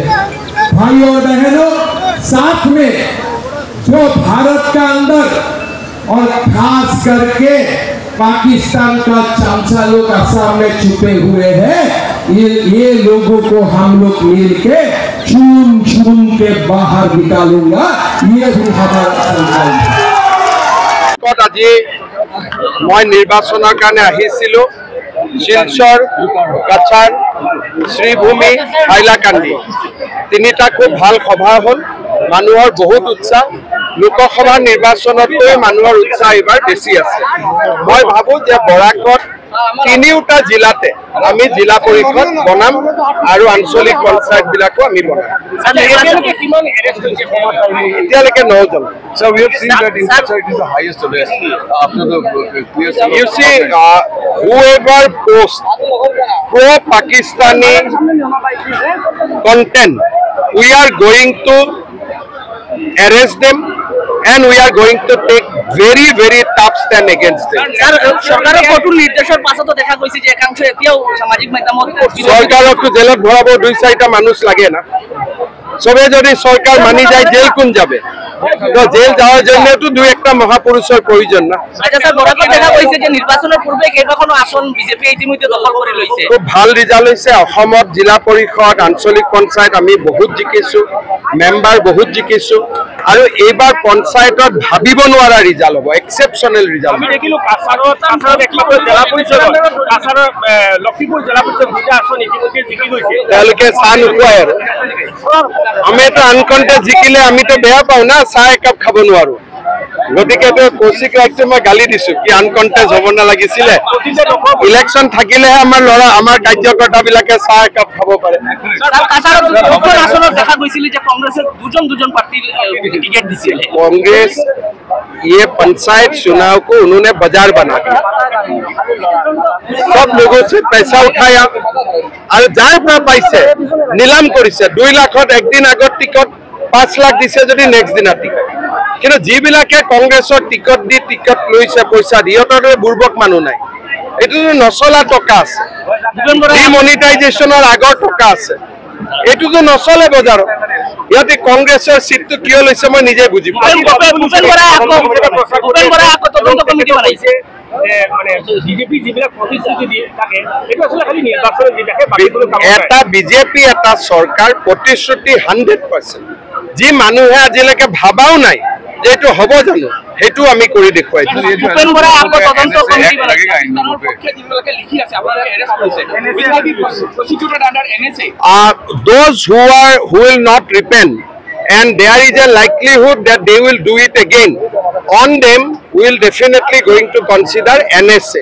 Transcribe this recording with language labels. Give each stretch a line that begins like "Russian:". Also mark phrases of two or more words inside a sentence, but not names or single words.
Hindi: भाई और बहनों, साथ में जो भारत का अंदर और खास करके पाकिस्तान का चमचा लोग असम में छुपे हुए हैं, ये लोगों को हम लोग मिलके चुन चुन के बाहर निकालूंगा। ये भी हमारा संकल्प है।
Assamese: আজি মই নিৰ্বাচনৰ কাৰণে আহিছিলোঁ শিলচৰ, কাছাৰ, শ্ৰীভূমি, হাইলাকান্দি। 3টা খুব ভাল সভা হ'ল, মানুহৰ বহুত উৎসাহ। লোকসভা নিৰ্বাচনতকৈ মানুহৰ উৎসাহ এইবাৰ বেছি আছে। মই ভাবোঁ যে বৰাকত তিনিওটা জিলাতে আমি জিলা পৰিষদ বনাম আৰু আঞ্চলিক পঞ্চায়ত বিলাকো আমি বনাম। এতিয়ালৈকে 9 জন।
English: So we have seen that in Kachar it is the highest arrest after the clear. You see, whoever posts pro-Pakistani content, we are going to arrest them and we are going to take very tough stand against them.
Assamese: সরকারের কঠোর নির্দেশের পাছতো দেখা গৈছে যে একাংশ এতিয়াও সামাজিক মাধ্যমত
Bangla: সরকারক জেলত ভরাব 2-4টা মানুষ লাগে না। সবে যদি সরকার মানি যায় জেল কোন যাবে? তো জেল যাওয়ার জন্য তো 2-1টা মহাপুরুষের প্রয়োজন না।
Assamese: আচ্ছা স্যার, বরাকত দেখা গৈছে যে
Bangla: নির্বাচনের পূর্বে
Assamese: কেইবাখনো আসন বিজেপি ইতিমধ্যে দখল কৰি লৈছে। খুব ভাল ৰিজাল্ট হৈছে। অসমত জিলা পৰিষদ আঞ্চলিক পঞ্চায়ত আমি বহুত জিকিছো, মেম্বাৰ বহুত জিকিছো আৰু এইবাৰ পঞ্চায়তত ভাবিব নোৱাৰা ৰিজাল্ট হ'ব,
English: exceptional result.
Assamese: আমি দেখিলো কাছাৰত একমাত্ৰ জিলা পৰিষদ কাছাৰৰ লখিমপুৰ জিলা পৰিষদ 2টা আসন ইতিমধ্যে জিকি গৈছে। তেওঁলোকে চাহ নোখোৱাই আৰু আমিতো আনকণ্টেষ্ট জিকিলে আমিতো বেয়া পাওঁ না, চাহ একাপ খাব নোৱাৰো। গতিকে কৌশিক ৰায়ক মই গালি দিছো কি আনকণ্টেষ্ট হ'ব নালাগিছিলে। ইলেকশ্যন থাকিলেহে আমাৰ ল'ৰা আমাৰ কাৰ্যকৰ্তা বিলাকে চাহ একাপ খাব পাৰে। আসনত দেখা গৈছিল যে কংগ্ৰেছে দুজন প্ৰাৰ্থীৰ টিকেট দিছিল।
Hindi: कांग्रेस ये पंचायत चुनाव को उन्होंने बाजार बना दिया, सब लोगों से पैसा उठाया और जार पैसे नीलाम करिছে।
Assamese: 2 लाखत একদিন আগত টিকট 5 লাখ দিছে যদি নেক্সট দিনা টিকট। কিন্তু যিবিলাকে কংগ্ৰেছৰ টিকট দি টিকট লৈছে পইচা দি ইহঁতৰ বুৰ্বক মানুহ নাই। এইটো নচলা টকা আছে, ডিমনিটাইজেশ্যনৰ আগৰ টকা আছে, এইটোতো নচলে বজাৰত। ইহঁতে কংগ্ৰেছৰ সিটটো কিয় লৈছে মই নিজে বুজি পাওঁ। এটা বিজেপি এটা চৰকাৰ প্ৰতিশ্ৰুতি 100%। যি মানুহে আজিলৈকে ভাবাও নাই যে এইটো হ'ব জানো, সেইটো আমি কৰি দেখুৱাইছো।
English: Those who will not repent and there is a likelihood that they will do it again, on them we will definitely going to consider NSA.